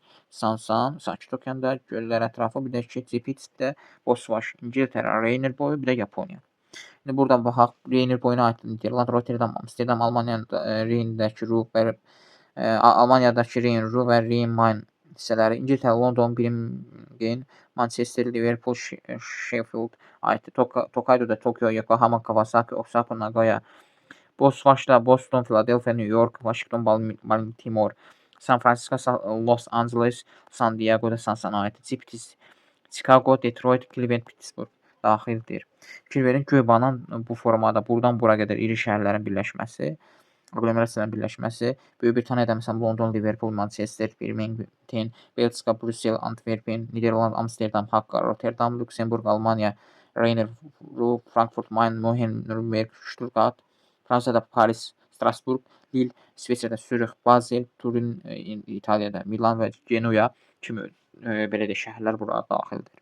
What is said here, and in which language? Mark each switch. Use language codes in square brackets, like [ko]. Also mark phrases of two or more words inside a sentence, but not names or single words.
[az] Sansan, Sakit Okeanda, göllər ətrafı, bir də ki, Tiflisdə Bosvaş, İngiltərə, Reyner boyu, bir də Yaponiya. İndi buradan baxaq. Reyner boyuna aid Niderland, Rotterdam, Amsterdam, Almaniyada Reyndəki Ruhr və Almaniyadakı Reyn, Ruhr və Reyn-Main hissələri, İngiltərə, London, Birmingham, Manchester, Liverpool, Sheffield aiddir. Tokaydoda Tokyo, Yokohama, Kawasaki, Osaka, Nagoya, Bosvaşda Boston, Philadelphia, New York, Washington, Baltimore, San Francisco, Los Angeles, San Diego'da Sansana aiddir. Tiflis, Chicago, Detroit, Cleveland, Pittsburgh daxildir. Fikir verin, Göybanan bu formada buradan bura qədər iri şəhərlərin birləşməsi, aqlomerasiyaların birləşməsi, Böyük Britaniyada məsələn London, Liverpool, Manchester, Birmingham, Belçika, Brüssel, Antwerpen, Niderland, Amsterdam, Hakka, Rotterdam, Lüksemburg, Almaniya, Reyner, Ruhr, Frankfurt, Main, München, Nürnberg, Stuttgart, Fransada Paris, Strasburg, Lille, İsveçrədə Zürix, Basel, Turin, İtaliyada Milan və Genoa kimi belə də şəhərlər bura daxildir.